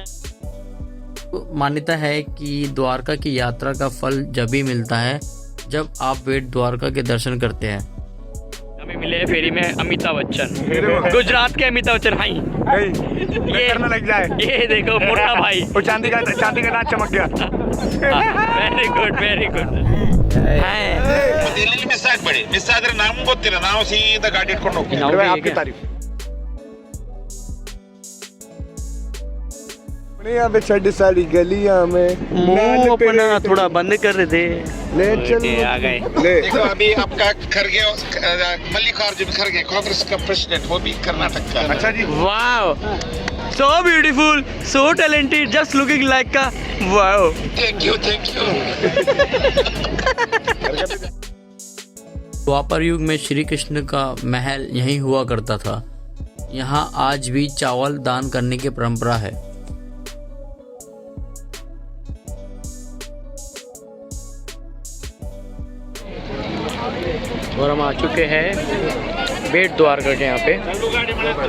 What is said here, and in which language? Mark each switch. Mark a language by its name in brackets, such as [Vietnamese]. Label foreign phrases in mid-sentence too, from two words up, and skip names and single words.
[Hindi] मान्यता है कि द्वारका की यात्रा का फल जब भी मिलता है जब आप बेट द्वारका के दर्शन करते हैं। हमें मिले फेरी में अमिताभ बच्चन, गुजरात के अमिताभ बच्चन भाई। ये करने लग जाए, ये देखो मोटा भाई, वो चांदी का दांत चमक गया। [English] very good, very good. [Kannada] दिल्ली ಮಿಸ್ ಆಗ್ಬೇಡಿ, ಮಿಸ್ ಆದ್ರೆ ನಮ್ಗೆ ಗೊತ್ತಿಲ್ಲ, ನಾವು ಸೀದಾ ಗಾಡಿ ಇಟ್ಕೊಂಡು ಹೋಗ್ತೀವಿ। [Hindi] यहाँ पे छठी सारी गलियां में मुंह अपना थोड़ा बंद कर दे। ले चल आ गए। ले देखो अभी आपका खड़गे मल्लिकार्जुन खड़गे कांग्रेस का प्रेसिडेंट, वो भी कर्नाटक का। अच्छा जी। [English] वाओ, so beautiful, so talented, just looking like a wow. thank you thank you. [Hindi] द्वापर युग में श्री कृष्ण का महल यहीं हुआ करता था। यहाँ आज भी चावल दान करने की परंपरा है। और हम आ चुके हैं बेट द्वारका के यहाँ पे।